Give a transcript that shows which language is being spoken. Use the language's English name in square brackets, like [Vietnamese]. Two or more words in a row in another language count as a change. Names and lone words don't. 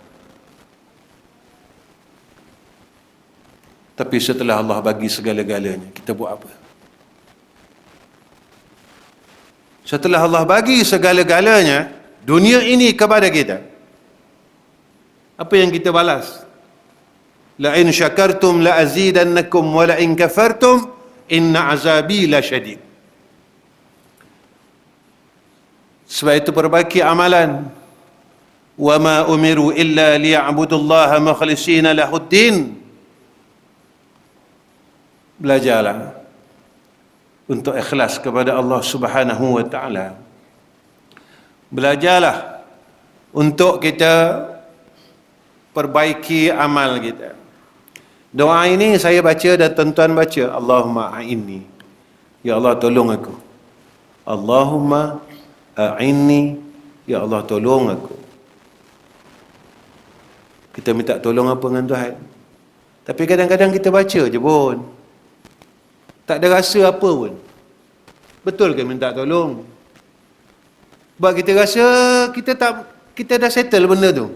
[Malay] Tapi setelah Allah bagi segala-galanya, kita buat apa? Setelah Allah bagi segala-galanya, dunia ini kepada kita, apa yang kita balas? [Arabic] لئن شكرتم لأزيدنكم ولئن كفرتم إن عذابي لشديد. [Malay] Sebab itu perbaiki amalan. [Arabic] وما أمروا إلا ليعبدوا الله مخلصين له الدين. [Malay] Belajarlah untuk ikhlas kepada Allah [Arabic] سبحانه وتعالى. [Malay] Belajarlah untuk kita perbaiki amal kita. Doa ini saya baca dan tuan-tuan baca. [Arabic] اللهم أعني. [Malay] Ya Allah tolong aku. [Arabic] اللهم أعني. [Malay] Ya Allah tolong aku. Kita minta tolong apa dengan Tuhan. Tapi kadang-kadang kita baca je pun. Tak ada rasa apa pun. Betul ke minta tolong? Sebab kita rasa kita dah settle benda tu.